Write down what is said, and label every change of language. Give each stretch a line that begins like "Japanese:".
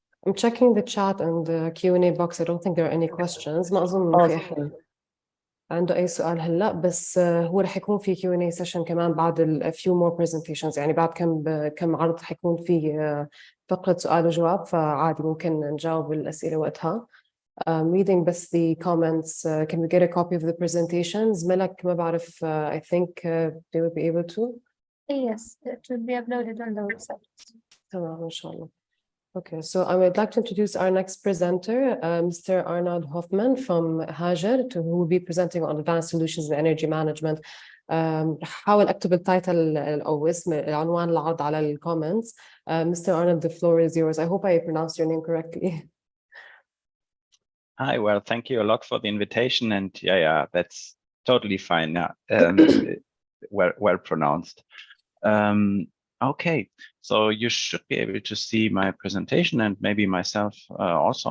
English: I'm checking the chat and the Q&A box. I don't think there are any questions.
Arabic: ما أظن إنه في أحد عنده أي سؤال هلا، بس هو رح يكون في Q&A session كمان بعد
English: a few more presentations،
Arabic: يعني بعد كم عرض حيكون في فقرة سؤال وجواب، فعادي ممكن نجاوب الأسئلة وقتها.
English: Reading بس the comments, can we get a copy of the presentations? ملك
Arabic: ما بعرف,
English: I think they will be able to. Yes, it will be uploaded on the website.
Arabic: تمام إن شاء الله.
English: Okay, so I would like to introduce our next presenter, Mr. Arnold Hoffman from Hager, who will be presenting on advanced solutions in energy management.
Arabic: حاول أكتب التايتل أو اسم العنوان العرض على الكومنتس.
English: Mr. Arnold, the floor is yours. I hope I pronounced your name correctly. Hi, well, thank you a lot for the invitation, and yeah, that's totally fine. Yeah, well pronounced. Okay, so you should be able to see my presentation, and maybe myself also.